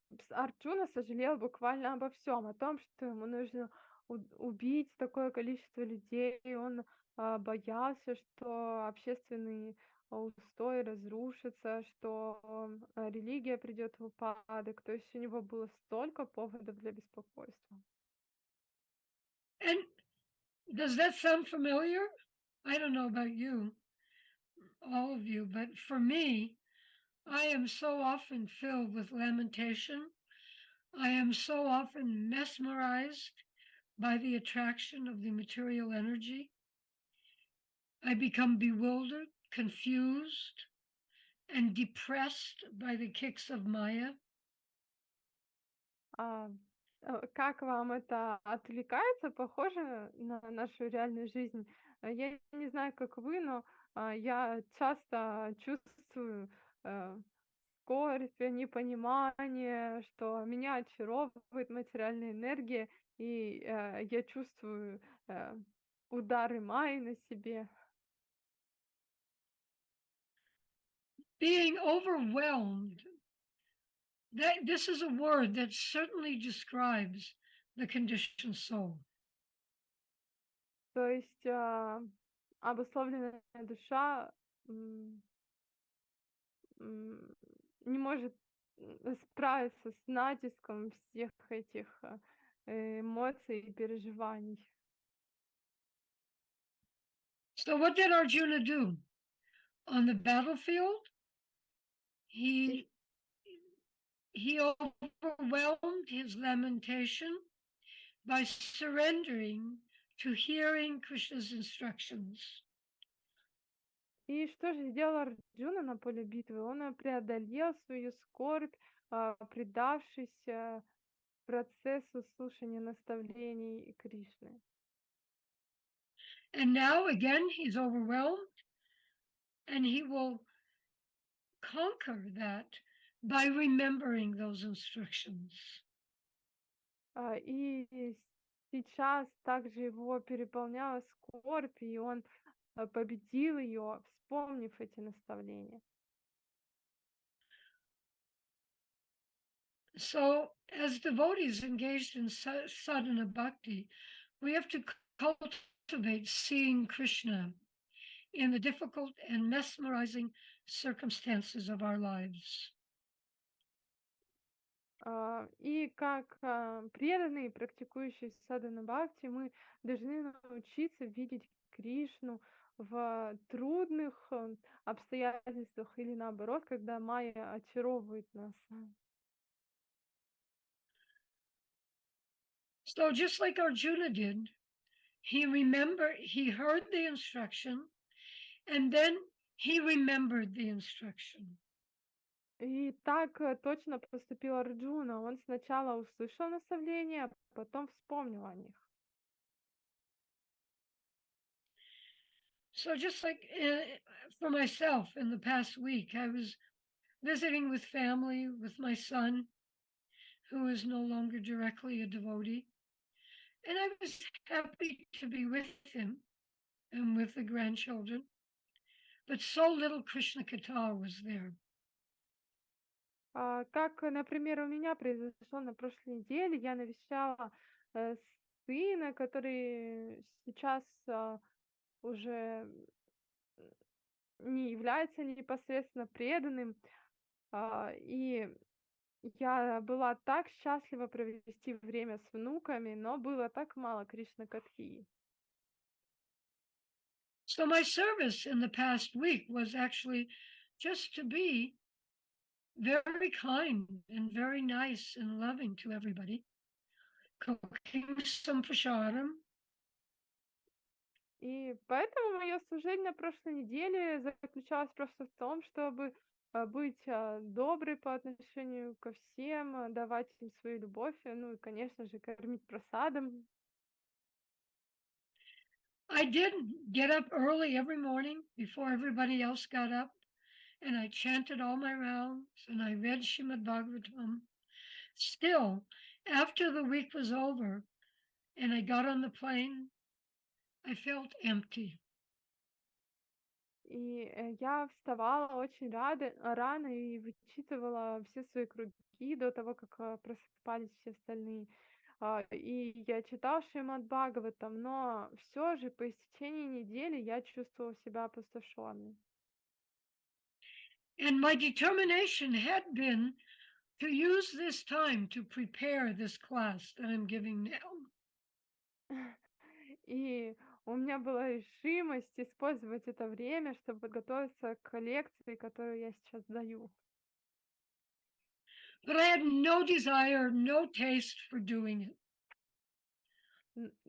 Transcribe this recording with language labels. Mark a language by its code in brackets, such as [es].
[ru] Арджуна сожалел буквально обо всем, о том, что ему нужно убить такое количество людей. Он боялся, что общественный устой разрушится, что религия придет в упадок. То есть у него было столько поводов для беспокойства. [en] And does that sound familiar? I don't know about you, all of you, but for me, I am so often filled with lamentation. I am so often mesmerized by the attraction of the material energy. I become bewildered, confused, and depressed by the kicks of Maya. [ru] Как вам это отвлекается? Похоже на нашу реальную жизнь. Я не знаю, как вы, но я часто чувствую э, скорбь, непонимание, что меня очаровывает материальная энергия, и я чувствую э, удары Майи на себе. [en] Being overwhelmed. This is a word that certainly describes the conditioned soul. [ru] То есть обусловленная душа м, м, не может справиться с натиском всех этих эмоций и переживаний. [en] So what did Arjuna do? On the battlefield, [ru] И, [en] he he overwhelmed his lamentation by surrendering to hearing Krishna's instructions. [ru] и что же сделал Арджуна на поле битвы? Он преодолел свою скорбь, предавшись процессу слушания наставлений Кришны. [en] And now again he's overwhelmed, and he will conquer that by remembering those instructions. [ru] И сейчас также его переполняла скорбь, и он победил ее, вспомнив эти наставления. [en] So, as devotees engaged in sadhana bhakti, we have to cultivate seeing Krishna in the difficult and mesmerizing circumstances of our lives. [ru] И как преданные, практикующие садхана бхакти, мы должны научиться видеть Кришну в трудных обстоятельствах или наоборот, когда майя очаровывает нас. [en] So, just like Arjuna did, he heard the instruction, and then he remembered the instruction. [ru] И так точно поступил Арджуна. Он сначала услышал наставления, а потом вспомнил о них. [en] So, just like for myself in the past week, I was visiting with family with my son, who is no longer directly a devotee. And I was happy to be with him and with the grandchildren. But so little Krishna Katha was there. [ru] Как, например, у меня произошло на прошлой неделе, я навещала э, сына, который сейчас уже не является непосредственно преданным, и я была так счастлива провести время с внуками, но было так мало Кришна Катхи. [en] So my service in the past week was actually just to be very kind and very nice and loving to everybody, cooking some prasadam. [ru] И поэтому мое служение на прошлой неделе заключалось просто в том, чтобы быть доброй по отношению ко всем, давать им свою любовь, ну и, конечно же, кормить просадом. [en] I did get up early every morning before everybody else got up, and I chanted all my rounds and I read Shrimad Bhagavatam. Still, after the week was over and I got on the plane, I felt empty. [ru] И я вставала очень рано и вычитывала все свои круги до того, как просыпались все остальные. И я читала Шримад Бхагаватам, но все же по истечении недели я чувствовала себя опустошенной. [en] And my determination had been to use this time to prepare this class that I'm giving now. [ru] И у меня была решимость использовать это время, чтобы подготовиться к лекции, которую я сейчас даю. [en] But I had no desire, no taste for doing it.